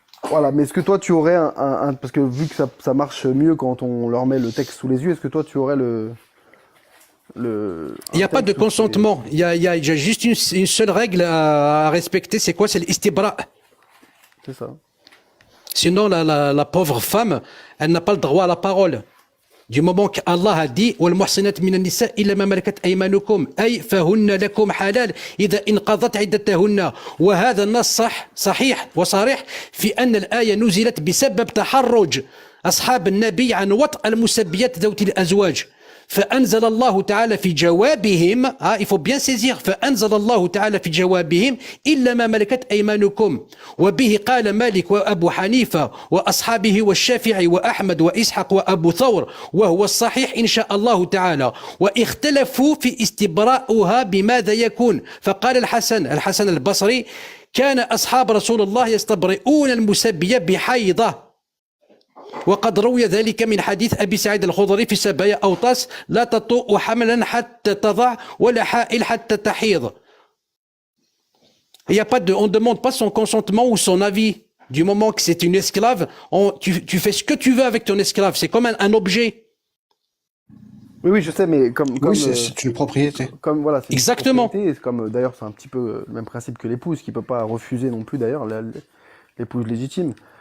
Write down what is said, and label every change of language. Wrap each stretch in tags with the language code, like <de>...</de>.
<fr>Voilà, mais est-ce que toi, tu aurais parce que vu que ça marche mieux quand on leur met le texte sous les yeux, est-ce que toi, tu aurais Il n'y a pas de consentement. Il y a juste une seule règle à respecter. C'est quoi? C'est l'istibra. C'est ça. Sinon, la pauvre femme, elle n'a pas le droit à la parole. Du moment qu'Allah a dit</fr> <ar>والمحصنات من النساء إلا ما ملكت أيمانكم أي فهن لكم حلال إذا انقضت عدتهن وهذا النص صحيح وصريح في أن الآية نزلت بسبب تحرج أصحاب النبي عن وطء المسبيات ذوات الأزواج فأنزل الله تعالى في جوابهم</ar> <fr>il faut bien saisir</fr> <ar>فأنزل الله تعالى في جوابهم إلا ما ملكت أيمانكم وبه قال مالك وأبو حنيفة وأصحابه والشافعي وأحمد وإسحاق وأبو ثور وهو الصحيح إن شاء الله تعالى واختلفوا في استبراؤها بماذا يكون فقال الحسن البصري كان أصحاب رسول الله يستبرئون المسبية بحيضة وقد روي ذلك من حديث أبي سعيد الخضري في سبايا أوطاس لا تطوء حملا حتى تضع ولا حائل حتى تحيض.</ar> <fr>Il y a pas de, on ne demande pas son consentement ou son avis. Du moment que c'est une esclave, tu fais ce que tu veux avec ton esclave. C'est comme un objet. Oui, je sais, mais comme Oui, c'est une propriété. comme voilà, c'est une Exactement. propriété, comme d'ailleurs, c'est un petit peu le même principe que l'épouse, qui peut pas refuser non plus d'ailleurs l'épouse légitime.</fr>